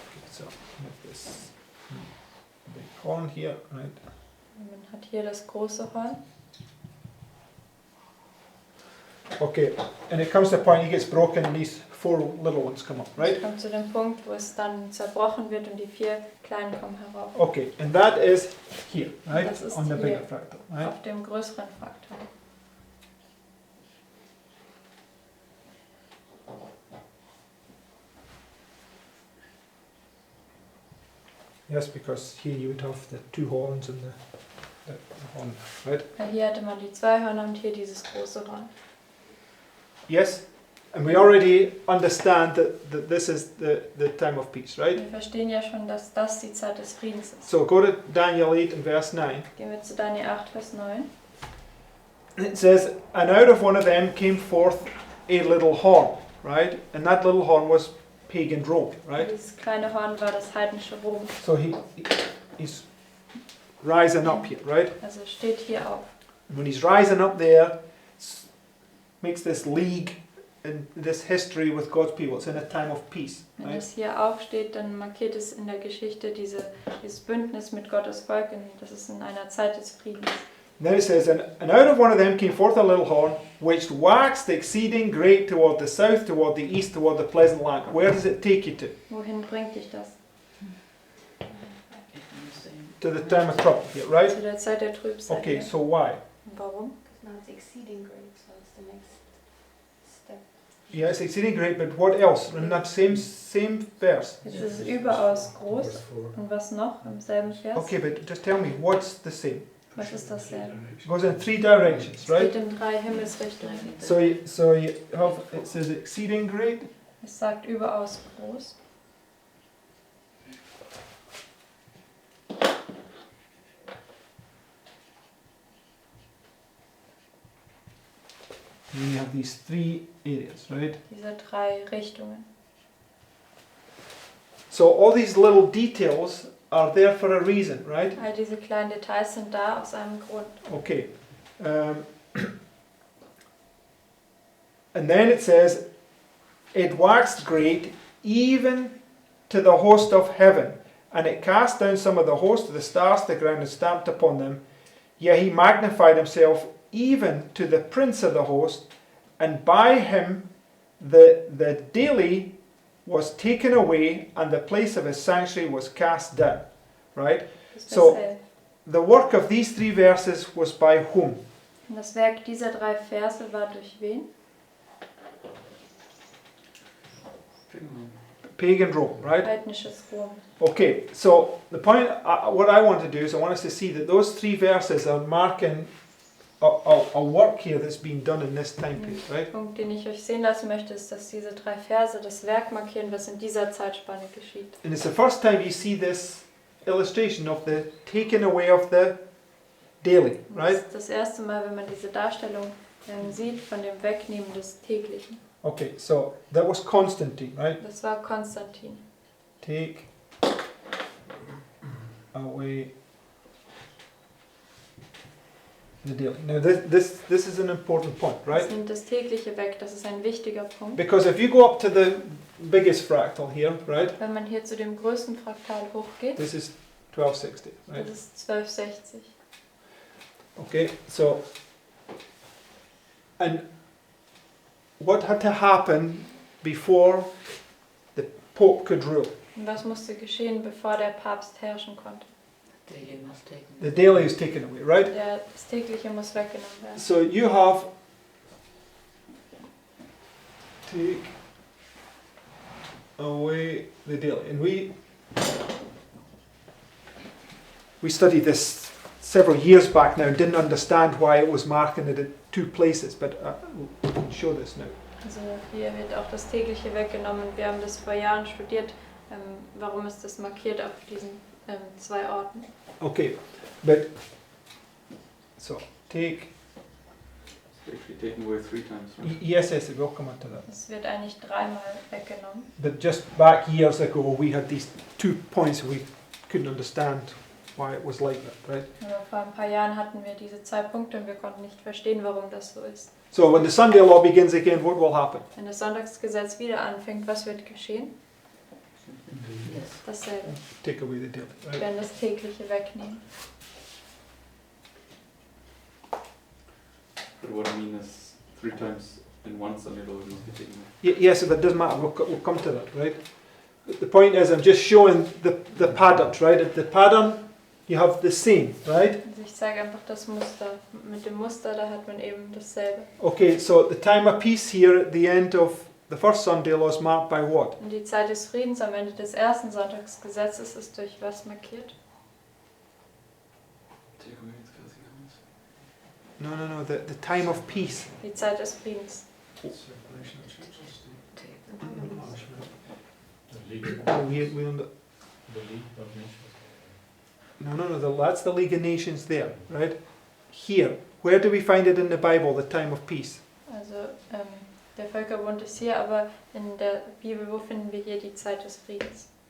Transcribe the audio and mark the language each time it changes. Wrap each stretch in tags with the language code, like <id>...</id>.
<en>So with this big horn here, right?</en> <de>Man hat hier das große Horn.</de> <en>Okay, and it comes to a point he gets broken and these 4 little ones come up, right?</en> <de>Es kommt zu dem Punkt, wo es dann zerbrochen wird und die 4 kleinen kommen herauf.</de> <en>Okay, and that is here, right?</en> <de>Das ist</de> <en>On the bigger</en> <de>hier.</de> <en>fractal, right?</en> <de>Auf dem größeren Fraktal.</de> <en>Yes, because here you would have the 2 horns and the horn, right?</en> <de>Weil hier hatte man die 2 Hörner und hier dieses große Horn.</de> <en>Yes, and we already understand that this is the time of peace, right?</en> <de>Wir verstehen ja schon, dass das die Zeit des Friedens ist.</de> <en>So go to Daniel 8 and verse 9.</en> <de>Gehen wir zu Daniel 8, Vers 9.</de> <en>It says, and out of one of them came forth a little horn, right? And that little horn was pagan Rome, right?</en> <de>Dieses kleine Horn war das heidnische Rom.</de> <en>So he's rising up here, right?</en> <de>Also steht hier auf.</de> <en>And when he's rising up there, makes this league in this history with God's people. It's in a time of peace,</en> <de>Wenn</de> <en>right?</en> <de>es hier aufsteht, dann markiert es in der Geschichte dieses Bündnis mit Gottes Volk. Und das ist in einer Zeit des Friedens.</de> <en>And then it says, and out of one of them came forth a little horn, which waxed exceeding great toward the south, toward the east, toward the pleasant land. Where does it take you to?</en> <de>Wohin bringt dich das?</de> <en>To the time of trouble here, right?</en> <de>Zu der Zeit der Trübsal.</de> <en>Okay,</en> <de>hier.</de> <en>so why?</en> <de>Und warum?</de> <en>Now it's exceeding great, so it's the next step. Yeah, it's exceeding great, but what else? In that same verse.</en> <de>Jetzt ist es überaus groß. Und was noch im selben Vers?</de> <en>Okay, but just tell me, what's the same?</en> <de>Was ist das denn?</de> <en>It goes in 3 directions,</en> <de>Es</de> <en>right?</en> <de>geht in 3 Himmelsrichtungen.</de> <en>So you have, it says exceeding great,</en> <de>Es sagt überaus groß.</de> <en>and you have these 3 areas, right?</en> <de>Diese 3 Richtungen.</de> <en>So all these little details are there for a reason, right?</en> <de>All diese kleinen Details sind da aus einem Grund.</de> <en>Okay. And then it says, it waxed great even to the host of heaven, and it cast down some of the host of the stars to the ground and stamped upon them. Yet he magnified himself even to the prince of the host, and by him the daily was taken away, and the place of his sanctuary was cast down. Right?</en> <de>Das ist</de> <en>So-</en> <de>Vers 11.</de> <en>The work of these 3 verses was by whom?</en> <de>Und das Werk dieser 3 Verse war durch wen?</de> <en>Pagan Rome, right?</en> <de>Heidnisches Rom.</de> <en>Okay, so the point, what I want to do is I want us to see that those 3 verses are marking a work here that's been done in this time period,</en> <de>Der</de> <en>right?</en> <de>Punkt, den ich euch sehen lassen möchte, ist, dass diese 3 Verse das Werk markieren, was in dieser Zeitspanne geschieht.</de> <en>And it's the first time you see this illustration of the taking away of the daily,</en> <de>Und</de> <en>right?</en> <de>Das ist das erste Mal, wenn man diese Darstellung sieht von dem Wegnehmen des Täglichen.</de> <en>Okay, so that was Constantine, right?</en> <de>Das war Konstantin.</de> <en>Take away the daily. Now this is an important point, right?</en> <de>Das nimmt das Tägliche weg, das ist ein wichtiger Punkt.</de> <en>Because if you go up to the biggest fractal here, right?</en> <de>Wenn man hier zu dem größten Fraktal hochgeht,</de> <en>This is 1260, right?</en> <de>das ist 1260.</de> <en>Okay, so, and what had to happen before the Pope could rule?</en> <de>Und was musste geschehen, bevor der Papst herrschen konnte?</de> <en>Daily must take. The daily is taken away, right?</en> <de>Das Tägliche muss weggenommen werden.</de> <en>So you have take away the daily, and we studied this several years back now and didn't understand why it was marking it at 2 places, but we can show this now.</en> <de>Also hier wird auch das Tägliche weggenommen. Wir haben das vor Jahren studiert. Warum ist das markiert auf diesen 2 Orten?</de> <en>Okay, but so take It's actually taken away 3 times, right? yes, we'll come on to that.</en> <de>Es wird eigentlich 3-mal weggenommen.</de> <en>But just back years ago, we had these 2 points we couldn't understand why it was like that, right?</en> <de>Aber vor ein paar Jahren hatten wir diese 2 Punkte und wir konnten nicht verstehen, warum das so ist.</de> <en>So when the Sunday law begins again, what will happen?</en> <de>Wenn das Sonntagsgesetz wieder anfängt, was wird geschehen?</de> <en>Yes.</en> <de>Dasselbe.</de> <en>Take away the daily,</en> <de>Wir</de> <en>right?</en> <de>werden das Tägliche wegnehmen.</de> <en>But what I mean is 3 times in one Sunday law it must be taken away. Yes, but it doesn't matter. We'll come to that, right? The point is, I'm just showing the patterns, right? At the pattern, you have the same, right?</en> <de>Also ich zeige einfach das Muster. Mit dem Muster, da hat man eben dasselbe.</de> <en>Okay, so the time of peace here at the end of the first Sunday law is marked by what?</en> <de>Und die Zeit des Friedens am Ende des ersten Sonntagsgesetzes ist durch was markiert?</de> <en>Take away its casting out. No, the time of peace.</en> <de>Die Zeit des Friedens.</de> <en>Separation of churches, Take the the punishment. The League, Oh, we don't- the League of Nations. that's the League of Nations there, right? Here, where do we find it in the Bible, the time of peace?</en> <de>Also der Völkerbund ist hier, aber in der Bibel, wo finden wir hier die Zeit des Friedens?</de>